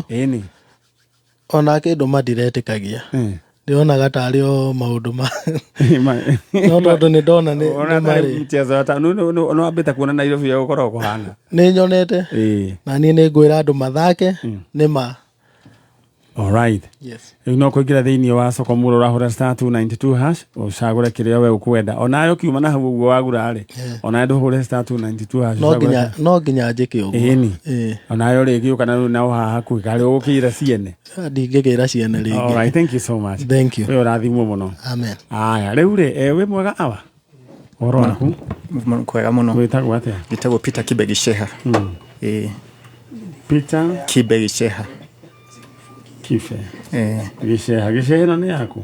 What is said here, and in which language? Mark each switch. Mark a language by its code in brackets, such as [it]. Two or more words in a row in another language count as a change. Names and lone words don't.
[ki] Ĩni. Ona kĩndũ matiretĩkagia. Ndĩonaga tarĩ o maũndũ ma no tondũ nĩ ndona nĩ marĩ mchezo ta no ambĩta kuona Nairobi gũkorwo kũhana. Nĩ nyonete na niĩ nĩ ngwĩra andũ mathake nĩ ma. [en] All right. Yes. [ki] No kũingĩra thĩinĩ wa soko mũro ũrahũra star 292 hash ũcagũre kĩrĩa we ũkwenda. Ona yo kiuma na hau ũguo wagũra rĩ. Ona ndũhũre star 292 hash. No nginya njĩke ũguo. Ĩni. Ona yo rĩngĩ ũkana na haha hakuhĩ karĩ ũgũkĩira ciene. Ndingĩgĩra ciene rĩngĩ. [en] All right, thank you so much. Thank you. [ki] Wewe ũrathimwo mũno. Amen. Aya, rĩu rĩ we mwega awa. Oro waku. Kwega mũno. Gwĩtagwo atĩa? Gĩtagwo Peter Kibegisheha. Peter Kibegisheha. Gĩceha ĩno nĩ yaku?